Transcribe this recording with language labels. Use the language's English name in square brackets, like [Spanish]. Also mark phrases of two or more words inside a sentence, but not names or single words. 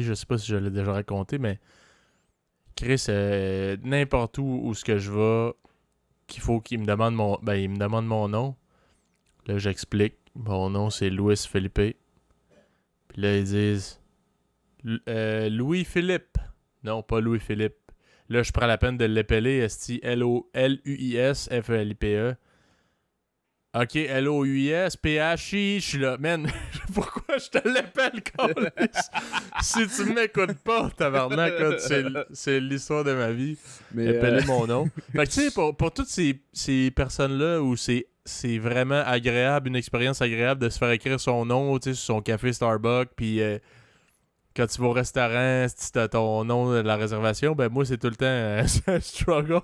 [French] Je sais pas si je l'ai déjà raconté, mais Chris, n'importe où ce que je vais, qu'il faut qu'il me demande il me demande mon nom. Là, j'explique. Mon nom, c'est Louis Philippe. Puis là, ils disent Louis-Philippe. Non, pas Louis-Philippe. Là, je prends la peine de l'appeler L-O-U-I-S-F-E-L-I-P-E. OK, L-O-U-I-S-P-H-I. Je suis là, man, pourquoi je te l'appelle, câlisse? Si tu m'écoutes pas, tabarnak, c'est l'histoire de ma vie. Mais Appeler mon nom. Fait que tu sais, pour toutes ces personnes-là où c'est vraiment agréable, une expérience agréable de se faire écrire son nom, tu sais, sur son café Starbucks, puis quand tu vas au restaurant, si t'as ton nom de la réservation, ben moi, c'est tout le temps un struggle.